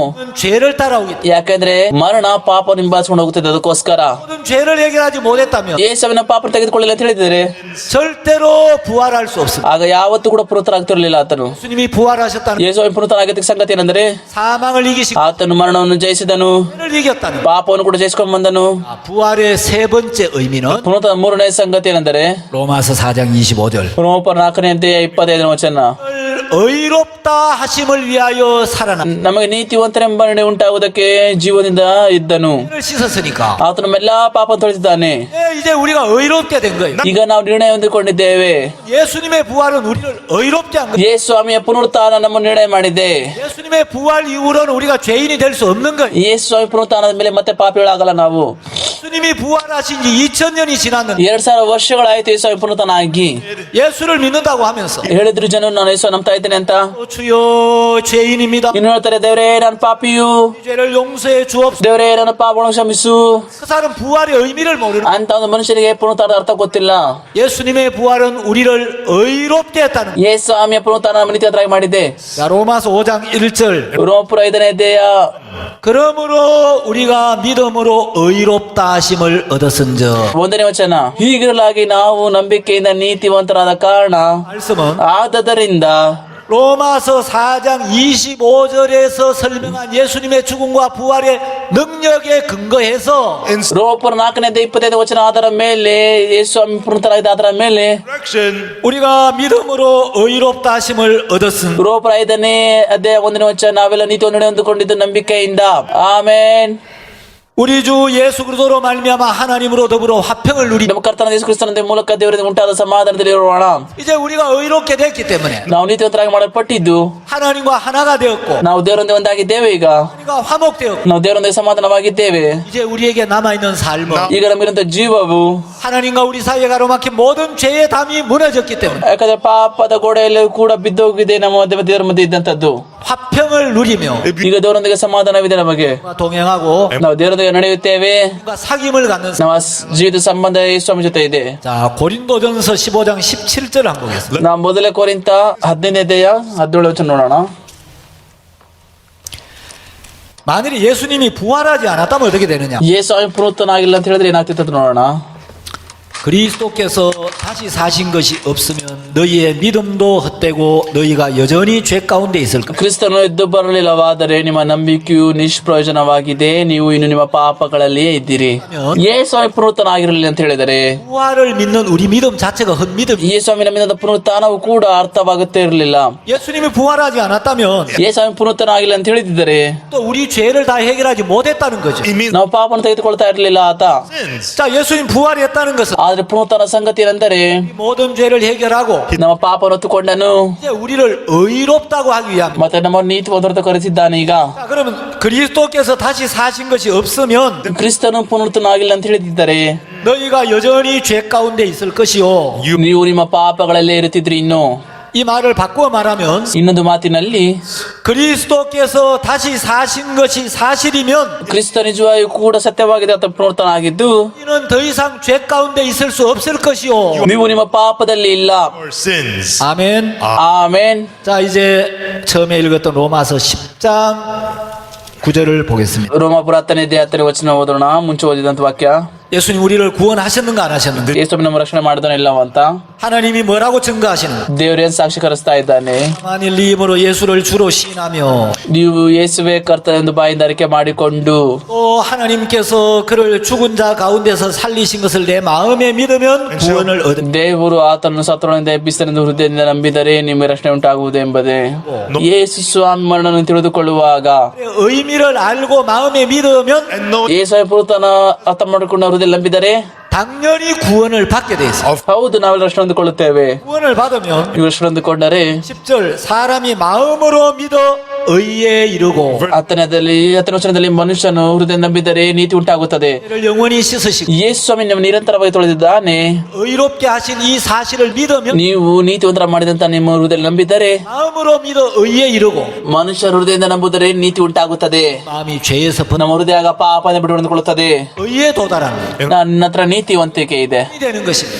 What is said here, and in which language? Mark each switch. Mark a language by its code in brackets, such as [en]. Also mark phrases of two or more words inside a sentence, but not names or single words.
[ko] 것은 죄를 따라오겠다. [kn] ಯಾಕಂದ್ರೆ ಮರಣ ಪಾಪವನ್ನು ಹಿಂಬಾಲಿಸಿಕೊಂಡು ಹೋಗುತ್ತದೆ. ಅದಕ್ಕೋಸ್ಕರ [ko] 모든 죄를 해결하지 못했다면 [kn] ಯೇಸುವಿನ ಪಾಪ ತೆಗೆದುಕೊಳ್ಳಿಲ್ಲ ಅಂತ ಹೇಳಿದರೆ [ko] 절대로 부활할 수 없습니다. [kn] ಆಗ ಯಾವತ್ತೂ ಕೂಡ ಪುನರುತ್ಥಾನಾಗ್ತಿರಲಿಲ್ಲ ಆತನು. [ko] 예수님이 부활하셨다는 [kn] ಯೇಸುವಿನ ಪುನರುತ್ಥಾನ ಆಗಿದ್ದ ಸಂಗತಿ ಏನಂದ್ರೆ, [ko] 사망을 이기시고 [kn] ಆತನು ಮರಣವನ್ನು ಜಯಿಸಿದನು, [ko] 죄를 이겼다는 거. [kn] ಪಾಪವನ್ನು ಕೂಡ ಜಯಿಸಿಕೊಂಡು ಬಂದನು. [ko] 부활의 세 번째 의미는 [kn] ಪುನರುತ್ಥಾನ ಮೂರನೇ ಸಂಗತಿ ಏನಂದರೆ, [ko] 로마서 4장 25절. [kn] ರೋಮಪುರ 4ನೇ ಅಧ್ಯಾಯ 25ನೇ ವಚನ. [ko] 의롭다 하심을 위하여 살아나. [kn] ನಮಗೆ ನೀತಿವಂತರೆಂಬ ನಿರ್ಣಯ ಉಂಟಾಗುವುದಕ್ಕೆ ಜೀವದಿಂದ ಇದ್ದನು. [ko] 죄를 씻었으니까 [kn] ಆತನು ನಮ್ಮೆಲ್ಲಾ ಪಾಪ ತೊಳೆದಿದ್ದಾನೆ. [ko] 이제 우리가 의롭게 된 거예요. [kn] ಈಗ ನಾವು ನಿರ್ಣಯ ಹೊಂದಿಕೊಂಡಿದ್ದೇವೆ. [ko] 예수님의 부활은 우리를 의롭게 한 거예요. [kn] ಯೇಸು ಸ್ವಾಮಿಯ ಪುನರುತ್ಥಾನ ನಮ್ಮ ನಿರ್ಣಯ ಮಾಡಿದೆ. [ko] 예수님의 부활 이후로는 우리가 죄인이 될 수 없는 거예요. [kn] ಯೇಸು ಸ್ವಾಮಿ ಪುನರುತ್ಥಾನದ ಮೇಲೆ ಮತ್ತೆ ಪಾಪಿಗಳಾಗಲ್ಲ ನಾವು. [ko] 예수님이 부활하신 지 2000년이 지났는데 [kn] 2000 ವರ್ಷಗಳಾಯ್ತು ಯೇಸು ಸ್ವಾಮಿ ಪುನರುತ್ಥಾನ ಆಗಿ. [ko] 예수를 믿는다고 하면서 [kn] ಹೇಳಿದ್ರು ಜನರು ನಾನು ಯೇಸು ನಂಬ್ತಾ ಇದ್ದೇನೆ ಅಂತ. [ko] 주여 죄인입니다. [kn] ಇನ್ನು ಹೇಳ್ತಾರೆ, ದೇವರೇ ನಾನು ಪಾಪಿಯು, [ko] 이 죄를 용서해 주옵소서. [kn] ದೇವರೇ ನನ್ನ ಪಾಪಗಳನ್ನು ಕ್ಷಮಿಸು [ko] 그 사람 부활의 의미를 모르는 거예요. [kn] ಅಂತ ಒಂದು ಮನುಷ್ಯನಿಗೆ ಪುನರುತ್ಥಾನದ ಅರ್ಥ ಗೊತ್ತಿಲ್ಲ. [ko] 예수님의 부활은 우리를 의롭게 했다는 거예요. [kn] ಯೇಸು ಸ್ವಾಮಿಯ ಪುನರುತ್ಥಾನ ನಮ್ಮ ನೀತಿವಂತರಾಗಿ ಮಾಡಿದೆ. [ko] 자, 로마서 5장 1절. [kn] ರೋಮಪುರ 5ನೇ ಅಧ್ಯಾಯ. [ko] 그러므로 우리가 믿음으로 의롭다 하심을 얻었은즉. [kn] 1ನೇ ವಚನ. ಹೀಗಿರಲಾಗಿ ನಾವು ನಂಬಿಕೆಯಿಂದ ನೀತಿವಂತರಾದ ಕಾರಣ, [ko] 말씀은 [kn] ಆದದರಿಂದ [ko] 로마서 4장 25절에서 설명한 예수님의 죽음과 부활의 능력에 근거해서 In [kn] ರೋಪರ 4ನೇ 25 ವಚನ ಅದರ ಮೇಲೆ ಯೇಸು ಸ್ವಾಮಿ ಪುನರುತ್ಥಾನದ ಅದರ ಮೇಲೆ resurrection, [ko] 우리가 믿음으로 의롭다 하심을 얻었은 [kn] ರೋಪರ 5ನೇ ಅಧ್ಯಾಯ 1ನೇ ವಚನ ನಾವೆಲ್ಲ ನೀತಿ ಹೊಂದಿಕೊಂಡಿದ್ದು ನಂಬಿಕೆಯಿಂದ ಆಮೆನ್. [ko] 우리 주 예수 그리스도로 말미암아 하나님으로 더불어 화평을 누리. [kn] ನಮ್ಮ ಕರ್ತನಾದ ಯೇಸು ಕ್ರಿಸ್ತನ ಮೂಲಕ ದೇವರಿಂದ ಉಂಟಾದ ಸಮಾಧಾನದಲ್ಲಿ ಇರೋಣ. [ko] 이제 우리가 의롭게 됐기 때문에 [kn] ನಾವು ನೀತಿವಂತರಾಗಿ ಮಾಡಲ್ಪಟ್ಟಿದ್ದು [ko] 하나님과 하나가 되었고 [kn] ನಾವು ದೇವರೊಂದಿಗೆ ಒಂದಾಗಿದ್ದೇವೆ. ಈಗ [ko] 우리가 화목되었고 [kn] ನಾವು ದೇವರೊಂದಿಗೆ ಸಮಾಧಾನವಾಗಿದ್ದೇವೆ. [ko] 이제 우리에게 남아있는 삶은 [kn] ಈಗ ನಮಗಿರುವಂತ ಜೀವವು [ko] 하나님과 우리 사이에 가로막힌 모든 죄의 담이 무너졌기 때문에 [kn] ಯಾಕಂದ್ರೆ ಪಾಪದ ಗೋಡೆಯಲ್ಲಿ ಕೂಡ ಬಿದ್ದೋಗಿದೆ ನಮ್ಮ ಮಧ್ಯೆ ದೇವರ ಮಧ್ಯೆ ಇದ್ದಂತದ್ದು. [ko] 화평을 누리며 [kn] ಈಗ ದೇವರೊಂದಿಗೆ ಸಮಾಧಾನವಿದೆ ನಮಗೆ. [ko] 동행하고 [kn] ನಾವು ದೇವರೊಂದಿಗೆ ನಡೆಯುತ್ತೇವೆ. [ko] 우리가 사귐을 갖는 [kn] ನಮ್ಮ ಜೀವಿತ ಸಂಬಂಧ ಯೇಸು ಸ್ವಾಮಿ ಜೊತೆ ಇದೆ. [ko] 자 고린도전서 15장 17절 한번 보겠습니다. [kn] ನಾವು ಮೊದಲೇ ಕೊರಿಂಥ 15ನೇ ಅಧ್ಯಾಯ 17 ವಚನ ನೋಡೋಣ. [ko] 만일에 예수님이 부활하지 않았다면 어떻게 되느냐? [kn] ಯೇಸು ಸ್ವಾಮಿ ಪುನರುತ್ಥಾನ ಅಂತ ಹೇಳಿದ್ರೆ ಏನಾಗ್ತಿತ್ತು ಅಂತ ನೋಡೋಣ. [ko] 그리스도께서 다시 사신 것이 없으면 너희의 믿음도 헛되고 너희가 여전히 죄 가운데 있을 것이다. [kn] ಕ್ರಿಸ್ತನು ಎದ್ದು ಬರಲಿಲ್ಲವಾದರೆ ನಿಮ್ಮ ನಂಬಿಕೆಯು ನಿಷ್ಪ್ರಯೋಜನವಾಗಿದೆ, ನೀವು ಇನ್ನು ನಿಮ್ಮ ಪಾಪಗಳಲ್ಲಿಯೇ ಇದ್ದೀರಿ. ಯೇಸು ಸ್ವಾಮಿ ಪುನರುತ್ಥಾನ ಆಗಿರಲಿಲ್ಲ ಅಂತ ಹೇಳಿದರೆ [ko] 부활을 믿는 우리 믿음 자체가 헛믿음. [kn] ಯೇಸು ಸ್ವಾಮಿ ನಮ್ಮಿಂದ ಪುನರುತ್ಥಾನವು ಕೂಡ ಅರ್ಥವಾಗುತ್ತೇ ಇರಲಿಲ್ಲ. [ko] 예수님이 부활하지 않았다면 [kn] ಯೇಸು ಸ್ವಾಮಿ ಪುನರುತ್ಥಾನ ಆಗಿಲ್ಲ ಅಂತ ಹೇಳಿದ್ದರೆ [ko] 또 우리 죄를 다 해결하지 못했다는 거죠. [en] it means [kn] ನಾವು ಪಾಪವನ್ನು ತೆಗೆದುಕೊಳ್ತಾ ಇರಲಿಲ್ಲ ಆತ. sins. [ko] 자 예수님 부활했다는 것은 [kn] ಆದ್ರೆ ಪುನರುತ್ಥಾನ ಸಂಗತಿ ಏನೆಂದರೆ [ko] 이 모든 죄를 해결하고 [kn] ನಮ್ಮ ಪಾಪವನ್ನು ಹೊತ್ತುಕೊಂಡನು [ko] 이제 우리를 의롭다고 하기 위함입니다. [kn] ಮತ್ತೆ ನಮ್ಮ ನೀತಿ ಹೊಂದರತ ಕರೆಸಿದ್ದಾನೆ. ಈಗ [ko] 자 그러면 그리스도께서 다시 사신 것이 없으면 [kn] ಕ್ರಿಸ್ತನು ಪುನರುತ್ಥಾನ ಆಗಿಲ್ಲ ಅಂತ ಹೇಳಿದ್ದಾರೆ [ko] 너희가 여전히 죄 가운데 있을 것이요. [kn] ನೀವು ನಿಮ್ಮ ಪಾಪಗಳಲ್ಲೇ ಇರುತ್ತಿದ್ರಿ. ಇನ್ನು [ko] 이 말을 바꾸어 말하면 [kn] ಇನ್ನೊಂದು ಮಾತಿನಲ್ಲಿ [ko] 그리스도께서 다시 사신 것이 사실이면 [kn] ಕ್ರಿಸ್ತ ನಿಜವಾಗಿಯೂ ಕೂಡ ಸತ್ಯವಾಗಿದೆ ಅಂತ ಪುನರುತ್ಥಾನ ಆಗಿದ್ದು [ko] 너희는 더 이상 죄 가운데 있을 수 없을 것이요. [kn] ನೀವು ನಿಮ್ಮ ಪಾಪದಲ್ಲಿ ಇಲ್ಲ. [en] Or sins. [ko] 아멘. [kn] ಆಮೆನ್. [ko] 자 이제 처음에 읽었던 로마서 10장 9절을 보겠습니다. [kn] ರೋಮಾಪುರ 10ನೇ ಅಧ್ಯಾಯ 10ನೇ ವಚನ ಓದೋಣ. ಮುಂಚೆ ಓದಿದಂತ ವಾಕ್ಯ. [ko] 예수님 우리를 구원하셨는가 안 하셨는가? [kn] ಯೇಸು ನಮ್ಮ ರಕ್ಷಣೆ ಮಾಡಿದನೋ ಇಲ್ಲವ ಅಂತ [ko] 하나님이 뭐라고 증거하시는가? [kn] ದೇವರೇನ್ ಸಾಕ್ಷೀಕರಿಸ್ತಾ ಇದ್ದಾನೆ. [ko] 만일 네 입으로 예수를 주로 시인하며 [kn] ನೀವು ಯೇಸುವೇ ಕರ್ತನೆಂದು ಬಾಯಿಂದ ಅರಿಕೆ ಮಾಡಿಕೊಂಡು [ko] 또 하나님께서 그를 죽은 자 가운데서 살리신 것을 내 마음에 믿으면 구원을 얻습니다. [kn] ದೇವರು ಆತನನ್ನು ಸತ್ತೊಳಗಿಂದ ಎಬ್ಬಿಸಿದನೆಂದು ಹೃದಯದಿಂದ ನಂಬಿದರೆ ನಿಮಗೆ ರಕ್ಷಣೆ ಉಂಟಾಗುವುದು ಎಂಬುದೇ. ಯೇಸು ಸ್ವಾಮಿ ಮರಣವನ್ನು ತಿಳಿದುಕೊಳ್ಳುವಾಗ [ko] 의미를 알고 마음에 믿으면 [en] And know [kn] ಯೇಸು ಪುನರುತ್ಥಾನ ಅರ್ಥ ಮಾಡಿಕೊಂಡು ಹೃದಯ ನಂಬಿದರೆ [ko] 당연히 구원을 받게 돼 있어요. [kn] ಹೌದು ನಾವೆಲ್ಲ ರಕ್ಷಣೆ ಹೊಂದಿಕೊಳ್ಳುತ್ತೇವೆ. [ko] 구원을 받으면 [kn] ನೀವು ರಕ್ಷಣೆ ಹೊಂದಿಕೊಂಡರೆ [ko] 10절 사람이 마음으로 믿어 의에 이르고 [kn] 10ನೇ ವಚನದಲ್ಲಿ ಮನುಷ್ಯನು ಹೃದಯ ನಂಬಿದರೆ ನೀತಿ ಉಂಟಾಗುತ್ತದೆ. [ko] 를 영원히 씻으시고 [kn] ಯೇಸು ಸ್ವಾಮಿ ನಮ್ಮ ನಿರಂತರವಾಗಿ ತೊಳೆದಿದ್ದಾನೆ. [ko] 의롭게 하신 이 사실을 믿으면 [kn] ನೀವು ನೀತಿವಂತರ ಮಾಡಿದಂತ ನಿಮ್ಮ ಹೃದಯ ನಂಬಿದರೆ [ko] 마음으로 믿어 의에 이르고 [kn] ಮನುಷ್ಯರ ಹೃದಯದಿಂದ ನಂಬುದರೆ ನೀತಿ ಉಂಟಾಗುತ್ತದೆ. [ko] 마음이 죄에서 [kn] ನಮ್ಮ ಹೃದಯ ಪಾಪದಿಂದ ಬಿಡುಗಡೆಕೊಳ್ಳುತ್ತದೆ. [ko] 의에 도달하는 [kn] ನನ್ನ ಹತ್ರ ನೀತಿವಂತಿಕೆ ಇದೆ, [ko] 것이 되는 것입니다.